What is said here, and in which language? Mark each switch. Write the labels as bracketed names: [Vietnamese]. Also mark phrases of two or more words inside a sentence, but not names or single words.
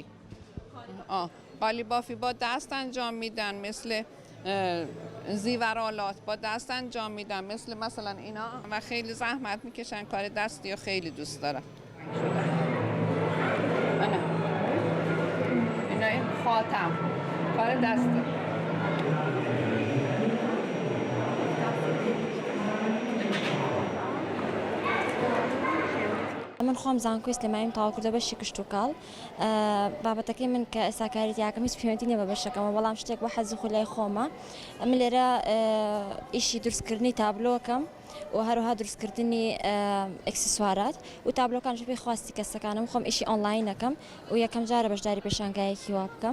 [Persian] قالیبافی با دست انجام میدن، مثل زیورالات با دست انجام میدن، مثلا اینا، و خیلی زحمت میکشن، کار دستی رو خیلی دوست دارن. اینا این خاتم کار دستی. [Central Kurdish] من خۆم زانکۆی سلێمانیم تاوا کردە بەشی کشت و کاڵ. بابەتەکەی من کە ئێستاکاریت یاکەم هیچ پەیوەندی نییە بە بەشەکەمە، بەڵام شتێک بە حەزی خۆلای خۆمە. من لێرە ئیشی دروستکردنی تابلۆکەم و هەروەها دروستکردنی ئەکسسوارات و تابلۆکانش پێی خواستی کەسەکانم، خۆم ئیشی ئۆنلاینەکەم و یەکەم جارە بەشداری پێشانگایەکی وا بکەم.